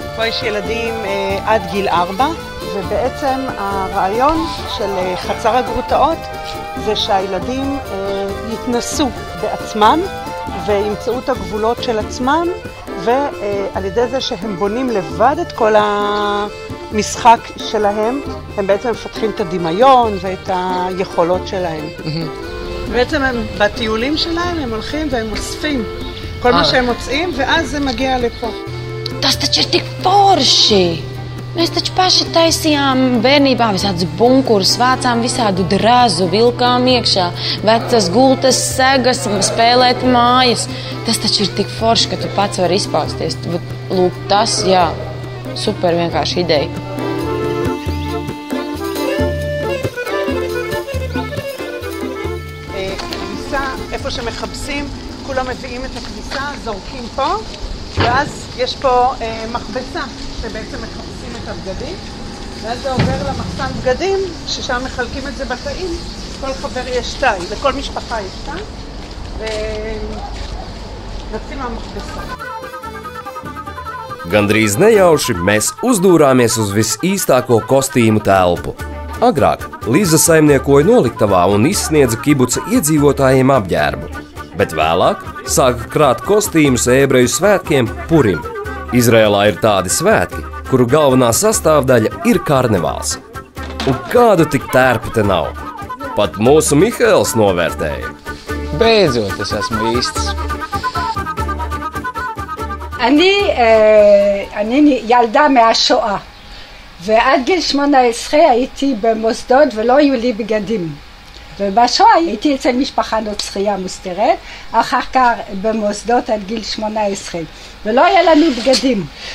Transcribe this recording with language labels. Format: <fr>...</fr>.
<he>פה יש ילדים עד גיל 4, ובעצם הרעיון של חצר הגרוטאות זה שהילדים יתנסו בעצמם וימצאו את הגבולות של עצמם, ועל ידי זה שהם בונים לבד את כל המשחק שלהם, הם בעצם מפתחים את הדמיון ואת היכולות שלהם. בעצם הם, בטיולים שלהם הם הולכים והם אוספים כל מה שהם מוצאים, ואז זה מגיע לפה.</he> <lv>Tas taču ir tik forši! Mēs taču paši taisījām bērnībā visādus bunkurus, vācām visādu drazu, vilkām iekšā, vecas gultas, segas, spēlēt mājas. Tas taču ir tik forši, ka tu pats vari izpausties. Lūk, tas, jā, super vienkārši ideja.</lv> <he>כביסה, איפה שמחפשים, כולם מביאים את הכביסה, זורקים פה, ואז יש פה מכבסה שבעצם מחפשים את הבגדים, ואז זה עובר למחסן בגדים, ששם מחלקים את זה בתאים. כל חבר יש תא, לכל משפחה יש תא, ונוצאים מהמכבסה.</he> <lv>Gandrīz nejauši mēs uzdūrāmies uz visīstāko kostīmu telpu. Agrāk Liza saimniekoja noliktavā un izsniedza kibuca iedzīvotājiem apģērbu, bet vēlāk sāka krāt kostīmus ebreju svētkiem Purim. Izrēlā ir tādi svētki, kuru galvenā sastāvdaļa ir karnevāls. Un kādu tik tērpu te nav. Pat mūsu Mihails novērtēja. Beidzot, es esmu īsts.</lv> <he>אני ילדה מהשואה, ועד גיל 18 הייתי במוסדות ולא היו לי בגדים. ובשואה הייתי אצל משפחה נוצרייה מוסתרת, אחר כך במוסדות עד גיל 18, ולא היה לנו בגדים.</he>